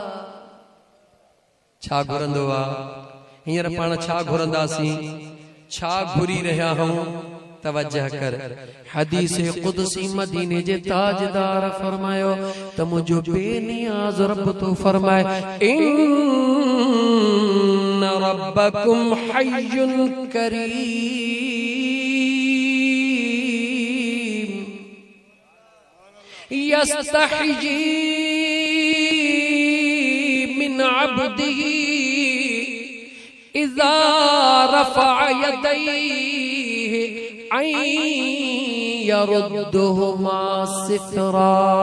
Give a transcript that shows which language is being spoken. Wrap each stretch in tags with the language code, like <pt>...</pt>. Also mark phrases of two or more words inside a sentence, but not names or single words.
<sd>छा घुरंदो आ? हींअर पाण छा घुरंदासीं, छा घुरी रहिया हूं? तवज्जह कर। हदीस कुदसी मदीने जे ताजदार फरमायो त मुझो बेनियाज़ रब तो फरमाए,</sd> <ar>إن ربكم حي كريم يستحيي من عبده إذا رفع يديه أن يردهما صفرا.</ar>